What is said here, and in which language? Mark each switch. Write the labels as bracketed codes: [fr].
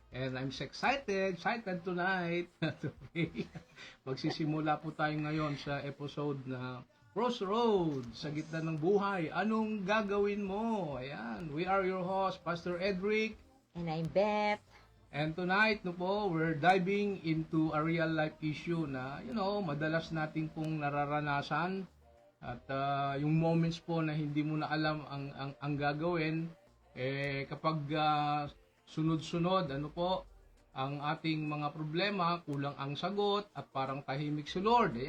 [en] And I'm so excited tonight to pray. [tl] Magsisimula po tayo ngayon sa episode na Crossroads sa gitna ng buhay. Anong gagawin mo? [en] Ayan, we are your host, Pastor Edric. And I'm Beth. And tonight, we're diving into a real life issue [tl] na, madalas nating pong nararanasan at yung moments po na hindi mo na alam ang gagawin kapag sunod-sunod ang ating mga problema, kulang ang sagot at parang tahimik si Lord.